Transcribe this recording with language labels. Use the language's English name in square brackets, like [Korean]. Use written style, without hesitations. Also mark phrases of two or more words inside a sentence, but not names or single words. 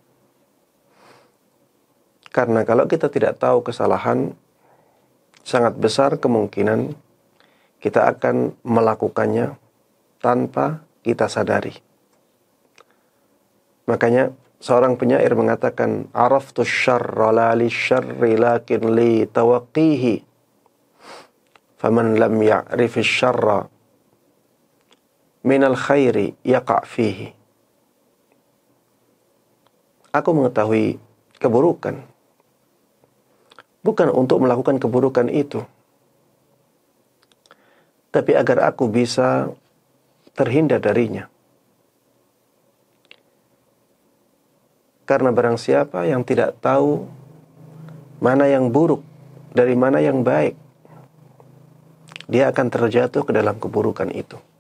[Indonesian] Karena kalau kita tidak tahu kesalahan, sangat besar kemungkinan kita akan melakukannya tanpa kita sadari. Makanya seorang penyair mengatakan, [Arabic] "عرفت الشر لا للشر لكن لتوقيه. فمن لم يعرف الشر من الخير يقع فيه." [Indonesian] Aku mengetahui keburukan bukan untuk melakukan keburukan itu, tapi agar aku bisa terhindar darinya. Karena barang siapa yang tidak tahu mana yang buruk dari mana yang baik, dia akan terjatuh ke dalam keburukan itu.